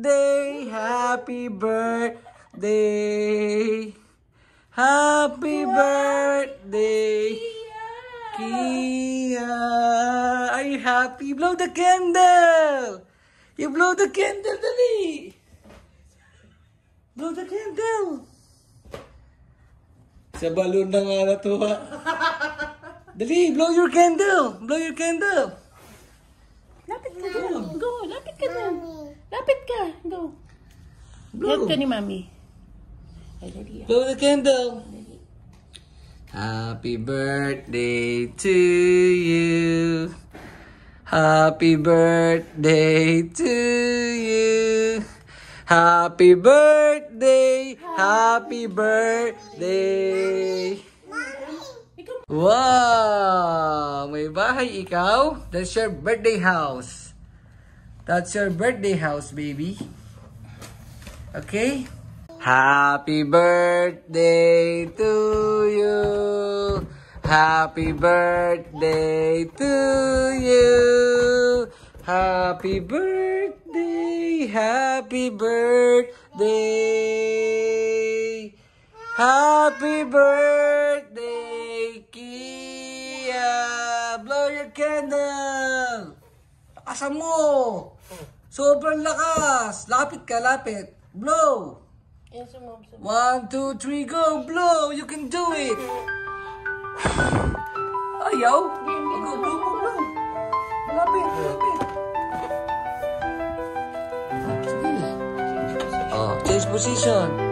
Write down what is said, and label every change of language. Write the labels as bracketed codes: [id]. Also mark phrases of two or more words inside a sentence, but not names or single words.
[en] birthday, happy birthday, happy birthday, Kia. Are you happy? Blow the candle. You blow the candle, dali. Blow the candle. [tl] Sa balon na nga natuwa. Dali, [en] blow your candle. Blow your candle. [tl] Lapit ka doon. Go, lapit ka doon. Lapit ka. [en] Go. Blow. [tl] Help ka ni Mami. Ay, dali. [en] Blow the candle. Happy birthday to you. Happy birthday to you. Happy birthday. Happy birthday. [tl] Wow! May bahay ikaw? [en] That's your birthday house. That's your birthday house, baby. Okay? Happy birthday to you. Happy birthday to you. Happy birthday. Happy birthday. Happy birthday, Kia. Blow your candle. [tl] Lakasan mo. Sobrang lakas. Lapit ka, lapit. [en] Blow. 1, 2, 3, go! Blow! You can do it! Ayaw! Go, blow, blow! [tl] Malapit, malapit! [en] Oh, change position!